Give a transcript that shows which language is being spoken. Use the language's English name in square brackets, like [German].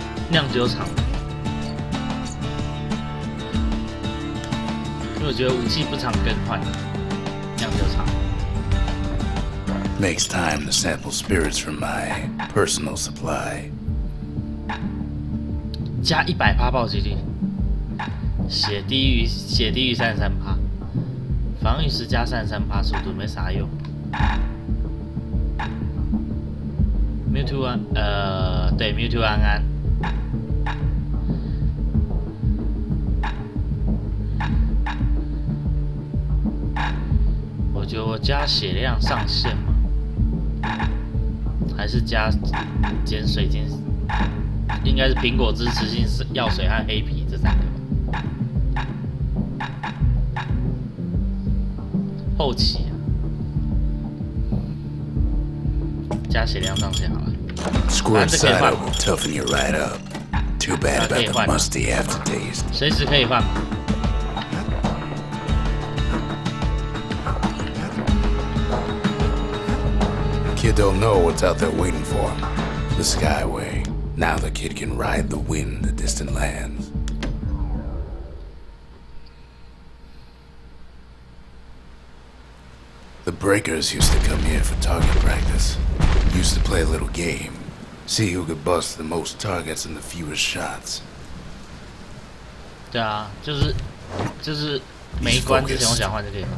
[Chinese] 酿酒厂，因为我觉得武器不常更换。酿酒厂 [English] Makes time to sample spirits from my personal supply. [Chinese] 加100%暴击率，血低于33%，防御时加33%速度没啥用。 Mewtwo 对 Mewtwo 安安。我觉得我加血量上限吗？还是加减水晶？应该是苹果支持性药水和黑皮这3个吧。后期啊，加血量上限好了。 [English] Squirt cider will toughen you right up. Too bad about the musty aftertaste. [Chinese] 随时可以换。 [English] Kid don't know what's out there waiting for him. The Skyway. Now the kid can ride the wind to distant lands. The Breakers used to come here for target practice. Used to play a little game. See who could bust the most targets and the fewest shots. [Chinese] 对啊，就是每一关之前我想换就可以换。